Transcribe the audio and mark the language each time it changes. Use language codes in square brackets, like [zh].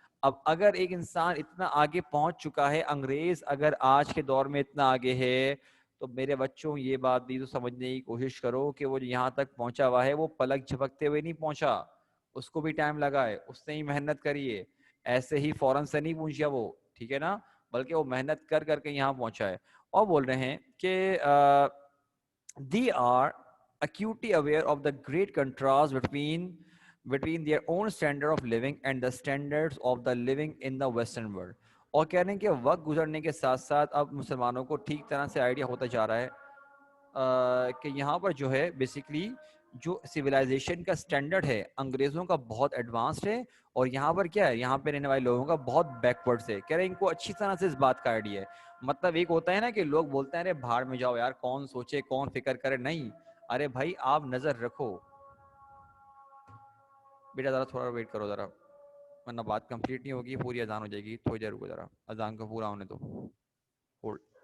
[ur] اب اگر ایک انسان اتنا آگے پہنچ چکا ہے, انگریز اگر آج کے دور میں اتنا آگے ہے, تو میرے بچوں یہ بات بھی تو سمجھنے کی کوشش کرو کہ وہ یہاں تک پہنچا ہوا ہے وہ پلک جھپکتے ہوئے نہیں پہنچا, اس کو بھی ٹائم لگا ہے, اس نے ہی محنت کری ہے, ایسے ہی فوراً سے نہیں پہنچا وہ, ٹھیک ہے نا, بلکہ وہ محنت کر کر کے یہاں پہنچا ہے. اور بول رہے ہیں کہ [en] they are acutely aware of the great contrast between their own standard of living and the standards of the living in the Western world. [ur] اور کہہ رہے ہیں کہ وقت گزرنے کے ساتھ ساتھ اب مسلمانوں کو ٹھیک طرح سے آئیڈیا ہوتا جا رہا ہے کہ یہاں پر جو ہے بیسکلی جو سویلائزیشن کا سٹینڈرڈ ہے انگریزوں کا بہت ایڈوانسڈ ہے, اور یہاں پر کیا ہے, یہاں پہ رہنے والے لوگوں کا بہت بیکورڈ ہے. کہہ رہے ہیں ان کو اچھی طرح سے اس بات کا آئیڈیا ہے. مطلب ایک ہوتا ہے نا کہ لوگ بولتے ہیں ارے بھاڑ میں جاؤ یار, کون سوچے, کون فکر کرے, نہیں, ارے بھائی آپ نظر رکھو, بیٹا ذرا تھوڑا ویٹ کرو ذرا, ورنہ بات کمپلیٹ نہیں ہوگی, پوری اذان ہو جائے گی, تھوڑی دیر رکو ذرا, اذان کو پورا ہونے دو, ہولڈ.